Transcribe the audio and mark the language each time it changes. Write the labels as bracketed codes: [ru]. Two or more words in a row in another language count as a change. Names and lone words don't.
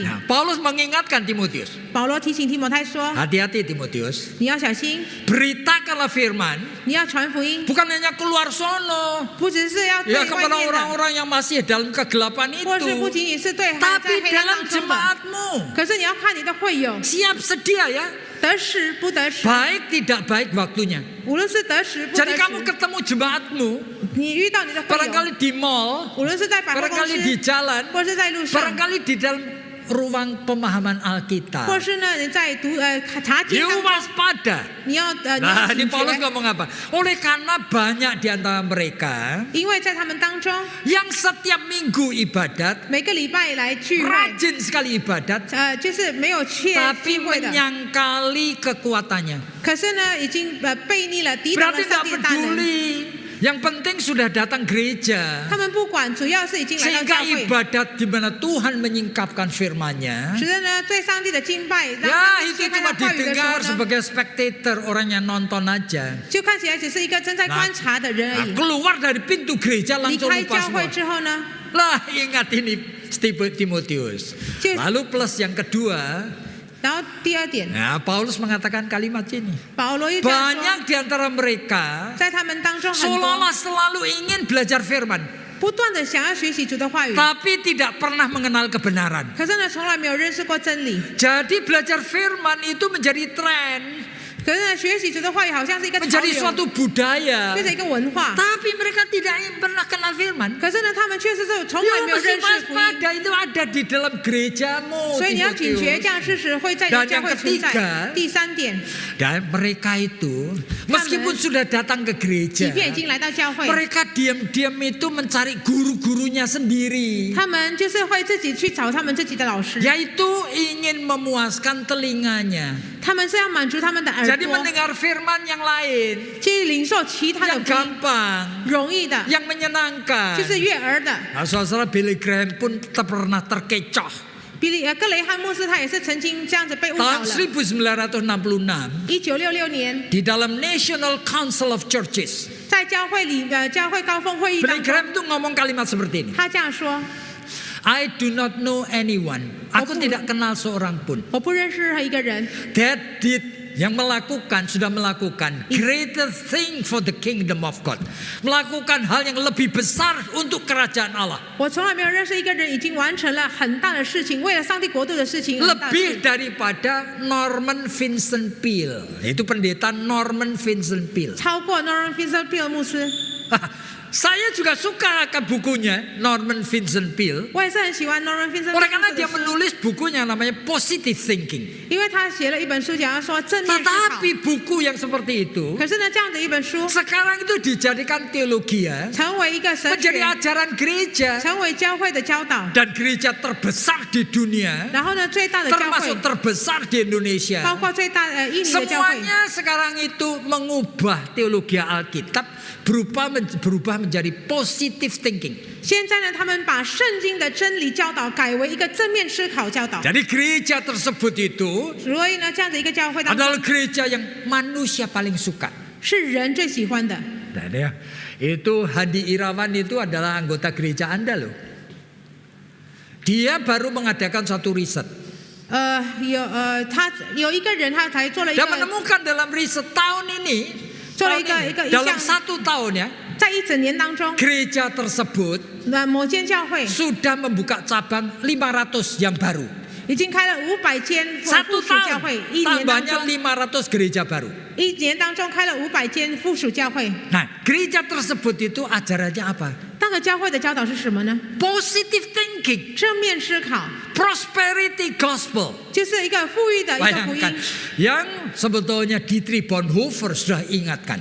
[id] Nah, Paulus mengingatkan Timotius, [zh] 保罗提醒提摩太说 [id] hati-hati Timotius, [zh] 你要小心， [id] beritakanlah firman, [zh] 你要传福音， [id] bukan hanya keluar sono, [zh] 不只是要对 [id] ya [zh] 外 [id] kepada [zh] 面的， [id] orang-orang yang masih dalam kegelapan [zh] 或是不 [id] itu, [zh] 仅仅是对还 [id] tapi [zh] 在黑暗 [id] dalam [zh] 当中的。 [id] jemaatmu. [zh] 可是你要看你的会友 [id] Siap sedia ya, [zh] 得时不得时， [id] baik tidak baik waktunya. [zh] 无论是得时不得 [id] Jadi kamu [zh] 时， [id] ketemu jemaatmu, [zh] 你遇到你的会友， [id] barangkali di mall, [zh] 无论是在百货公 [id] barangkali di [zh] 司， [id] jalan, [zh] 或是在路上， [id] barangkali di dalam ruang pemahaman [zh] 或 [id] Alkitab. [zh] 是呢你在查经 You 当中， [id] waspada. [zh] 你要 [id] Nah, [zh] 警 [id] ini Paulus [zh] 觉， [id] ngomong apa? Oleh karena banyak di antara mereka [zh] 因为在他们当中， [id] yang setiap minggu ibadat, [zh] 每个礼拜来聚会， [id] rajin sekali ibadat, [zh] 就是没有缺 [id] tapi [zh] 机会的， [id] menyangkali kekuatannya. [zh] 可是呢已经背逆了，抵挡了 [id] Berarti [zh] 上 [id] tidak [zh] 帝的大能。 [id] peduli. Yang penting sudah datang gereja. [zh] 他们不管，主要是已经来到 [id] Sehingga [zh] 教会， [id] ibadat di mana Tuhan menyingkapkan firman-Nya, [zh] 使得呢对上帝的敬拜，让 [id] ya [zh] 他们 [id] itu [zh] 揭开 [id] cuma [zh] 他话语的时候 [id] didengar [zh] 呢， [id] sebagai spectator, orang yang nonton aja. [zh] 就看起来只是一个正在观察的人而 [id] Nah, [zh] 已。 [id] keluar dari pintu gereja [zh] 离 [id] langsung [zh] 开 [id] lupa [zh] 教会 [id] semua. [zh] 之后呢， [id] Lah ingat ini Timotius. Jadi- Lalu plus yang kedua, [zh] 然后第二点， [id] nah, Paulus mengatakan kalimat ini. [zh] 保罗又这样说， [id] Banyak di antara mereka [zh] 在他们当中很多 [id] seolah-olah selalu ingin belajar firman, [zh] 不断的想要学习主的话语， [id] tapi tidak pernah mengenal kebenaran. [zh] 可是呢从来没有认识过真理。 [id] Jadi belajar firman itu menjadi tren, [zh] 可是呢学习主的话语好像是一个潮 [id] menjadi [zh] 流， [id] suatu budaya. [zh] 变成一个文化。 [id] Tapi mereka tidak pernah kenal firman. [zh] 可是呢他们确实是从来 [id] Ya [zh] 没有 [id] mesti [zh] 认识福音， [id] waspada, itu ada di dalam gerejamu. [zh] 所以你要警觉， [id] Timotius. [zh] 这样事实会在你的 [id] Dan [zh] 教 [id] yang [zh] 会存 [id] ketiga [zh] 在。第三点， [id] Dan mereka itu meskipun sudah datang ke [zh] 即 [id] gereja, [zh] 便已经来到教会， [id] mereka diam-diam itu mencari guru-gurunya sendiri, [zh] 他们就是会自己去找他们自己的老师， [id] yaitu ingin memuaskan telinganya. [zh] 他们是要满足他们的耳 [id] Jadi [zh] 朵， [id] mendengar firman yang lain, [zh] 去领受其他的 [id] yang [zh] 福音， [id] gampang, [zh] 容易的， [id] yang menyenangkan. [zh] 就是悦耳的。 [id] Nah, saudara Billy Graham pun pernah terkecoh. [zh] 格雷汉牧师他也是曾经这样子被误导 [id] Tahun [zh] 了。 1966, 1966年， [id] di dalam National Council of Churches, [zh] 在教会高峰会议 Billy 当中， [id] Graham tuh ngomong kalimat seperti ini. [zh] 他这样说： [en] I do not know anyone. [id] Aku tidak kenal seorang pun [zh] 我不认识任何一个人 [en] that did [id] yang sudah melakukan [en] greater thing for the kingdom of God. [id] Melakukan hal yang lebih besar untuk kerajaan Allah. [zh] 我从来没有认识一个人已经完成了很大的事情，为了上帝国度的事情很大的事 [id] Lebih daripada Norman Vincent Peale. Itu pendeta Norman Vincent Peale. [zh] 超过 Norman Vincent Peale 牧师。 [id] Saya juga suka akan bukunya Norman Vincent Peale. [zh] 我也是很喜欢 Norman Vincent [id] Oleh Peale karena [zh] 牧 [id] dia [zh] 师的书， [id] menulis bukunya namanya Positive Thinking. [zh] 因为他写了一本书讲要说正面思考。 [id] Tetapi buku yang seperti itu [zh] 可是呢，这样的一本书 [id] sekarang itu dijadikan teologi ya, [zh] 成为一个神 [id] menjadi [zh] 学， [id] ajaran gereja [zh] 成为教会的教导， [id] dan gereja terbesar di dunia, [zh] 然后呢，最大的教会 [id] termasuk terbesar di [zh] 包 Indonesia. 括最大印尼的教会， [id] Semuanya sekarang itu mengubah teologi Alkitab berubah menjadi [en] positive thinking. [zh] 现在呢，他们把圣经的真理教导改为一个正面思考教导。 [id] Jadi gereja tersebut itu [zh] 所以呢，这样的一个教会当中 [id] adalah gereja yang manusia paling suka. [zh] 是人最喜欢的。 [id] Nah, ya, itu Hadi Irawan itu adalah anggota gereja Anda loh. Dia baru mengadakan satu riset. [zh] 他有一个人，他才做了一 [id] Dia [zh] 个， [id] menemukan dalam riset tahun ini, [zh] 做了一个 [id] dalam satu tahun ya, [zh] 在一整年当中， [id] gereja tersebut [zh] 那某间教会 [id] sudah membuka cabang 500 yang baru. [zh] 已经开了500间附 [id] Satu [zh] 属教会， [id] tahun [zh] 一年当 [id] tambahnya [zh] 中， [id] 500 gereja baru. [zh] 一年当中开了500间附属教会。 [id] Nah, gereja tersebut itu ajarannya apa? [zh] 那个教会的教导是什么呢？ [en] Positive thinking, [zh] 正面思考， [en] prosperity gospel. [zh] 就是一个富裕的一个福 [id] Bayangkan, [zh] 音。 [id] yang sebetulnya Dietrich Bonhoeffer sudah ingatkan.